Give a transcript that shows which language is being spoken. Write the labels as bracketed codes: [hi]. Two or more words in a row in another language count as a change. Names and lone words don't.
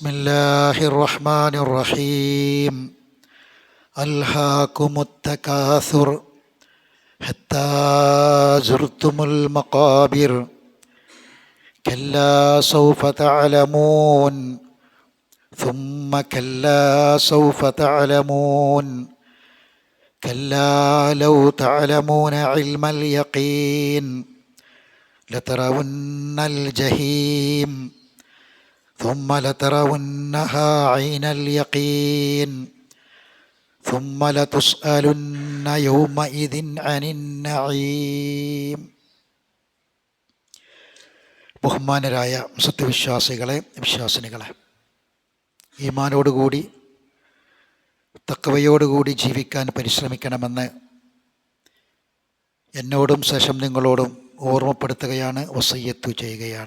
[ar] الله الرحمن الرحيم ألهاكم التكاثر حتى زرتم المقابر كلا سوف تعلمون ثم كلا سوف تعلمون كلا لو تعلمون علم اليقين لترون الجحيم ثم لترونها عين اليقين ثم لتسألن يومئذ عن النعيم. [ml] ബഹുമാനരായ സത്യവിശ്വാസികളെ, വിശ്വാസിനികളെ, ഈമാനോടുകൂടി തഖ്വയോടുകൂടി ജീവിക്കാൻ പരിശ്രമിക്കണമെന്ന് എന്നോടും ശേഷം നിങ്ങളോടും ഓർമ്മപ്പെടുത്തുകയാണ്, വസിയ്യത്ത് ചെയ്യുകയാണ്.